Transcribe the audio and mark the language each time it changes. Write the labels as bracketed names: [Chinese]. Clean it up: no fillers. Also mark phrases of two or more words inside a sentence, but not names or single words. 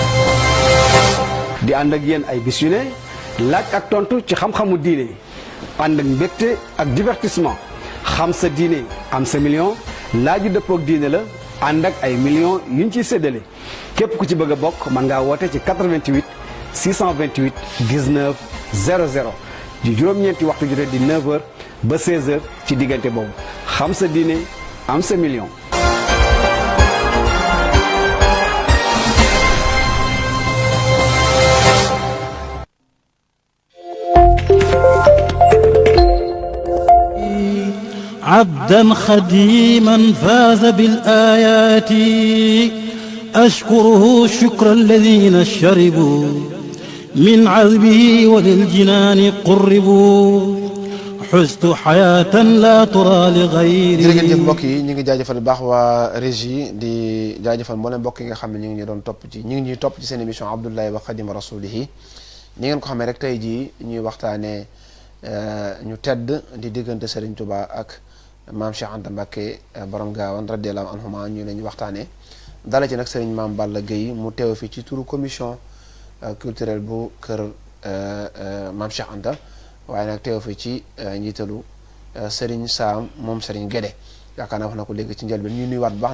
[Wolof] di ànd ak yéen ay bis yu ne laaj ak tontu ci xam-xamu diine ànd ak mbégte ak divertissement xam sa diine am sa million laaju dëppook diine la ànd ak ay millions yuñ ciy séddale képp ku ci bëgg a bokk mën ngaa woote ci 88 628 19 00 di juróom-ñeenti waxtu jotee di 9h ba 16h ci diggante boobu xam sa diine am sa million. [Arabic] عبدا خديما فاز بالآيات أشكره شكر الذين شربوا من عذبه وللجنان قربوا حزت حياة لا ترى لغيري. [Wolof] jërëjëf mbokk yi ñu ngi jaajëfal bu baax waa régie di jaajëfal mboolem mbokk yi nga xam ne ñu ngi ñu doon topp ci ñu ngi ñuy topp ci seen émission Abdoulaye wa Xadima Rasulihi ni ngeen ko xamee rek tey jii ñuy waxtaanee ñu tedd di diggante Serigne Touba ak maam Cheikh Anta Mbacké borom Gaawan [Arabic] رضي الله عنهما [Wolof] ñu leen ñu waxtaanee dala ci nag Serigne Maam Balla Gueye mu teew fi ci turu [French] commission culturelle [Wolof] bu kër maam Cheikh Anta waaye nag teew fi ci njiitalu Serigne Sam moom Serigne Guédé yaakaar naa wax na ko léegi ci njëlbeen ñu nuyuwaat bu baax